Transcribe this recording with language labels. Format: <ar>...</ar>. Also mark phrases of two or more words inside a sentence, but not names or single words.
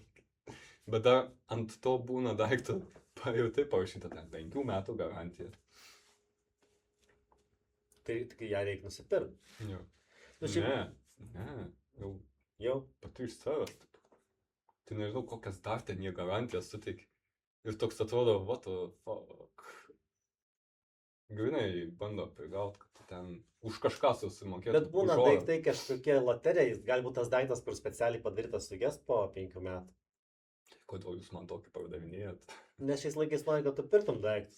<lt>Bet dar ant to būna daiktų, jau taip parašyta, ten 5 metų garantija. Tai tik ją reikia nusipirkti. Jo. Nu, šiaip- Ne, jau Jau. pati iš savęs. Taip. Tai nežinau, kokias dar ten jie garantijas suteikia. Ir toks atrodo,</lt> <en>what the fuck.</en> <lt>Grinai bando prigaut, kad tu ten už kažką susimokėtum. Bet būna už orą. daiktai kažkokie loterijai, galbūt tas daiktas, kur specialiai padarytas suges po 5 metų. Kodėl jūs man tokį pardavinėjat? Nes šiais laikais nori, kad tu pirktum daiktus.</lt>